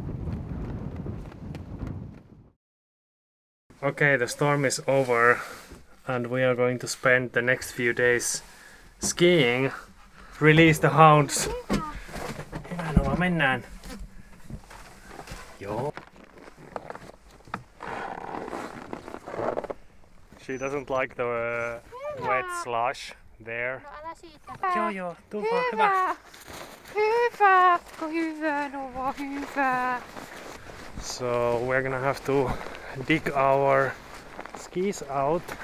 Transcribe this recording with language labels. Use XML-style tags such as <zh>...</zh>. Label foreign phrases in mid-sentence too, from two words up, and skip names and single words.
<en>Okay, the storm is over. and we are going to spend the next few days skiing. Release the hounds.</en> <fi>Hyvä, no mennään. Joo.</fi> <en>She doesn't like the wet slush there.</en> <fi>No älä siitä. Joo, tuu vaan, hyvä. Hyvä, hyvä, no vaan hyvä.</fi> <en>So we're gonna have to dig our skis out.</en>